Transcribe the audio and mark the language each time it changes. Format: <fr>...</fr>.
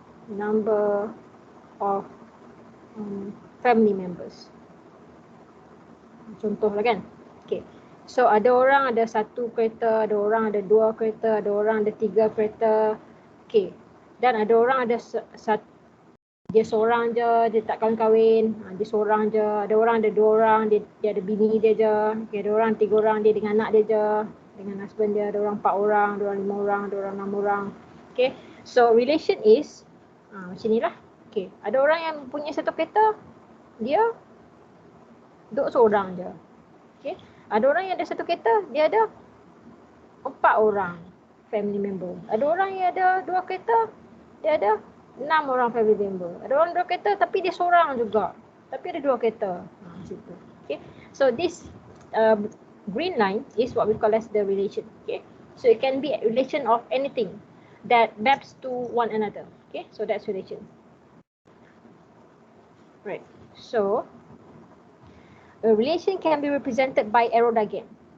<en>Number of family members.</en> <ms>Contohlah kan. Okay. So ada orang ada satu kereta, ada orang ada dua kereta, ada orang ada tiga kereta. Okay. Dan ada orang ada dia seorang je, dia tak kahwin-kahwin. Dia seorang je. Ada orang ada dua orang, dia ada bini dia je. Okay. Ada orang tiga orang, dia dengan anak dia je. Dengan husband dia. Ada orang 4 orang, ada orang 5 orang, ada orang 6 orang. Okay.</ms> <en>So relation is</en> <ms>macam ni lah. Okay. Ada orang yang punya satu kereta, dia duduk seorang je. Okay. Ada orang yang ada satu kereta, dia ada 4 orang family member. Ada orang yang ada 2 kereta, dia ada 6 orang family member. Ada orang 2 kereta tapi dia seorang juga. Tapi ada 2 kereta. Situ. Okay.</ms> <en>So this green line is what we call as the relation. Okay. So it can be a relation of anything that maps to one another. Okay. So that's relation. Right. So a relation can be represented by arrow diagram.</en>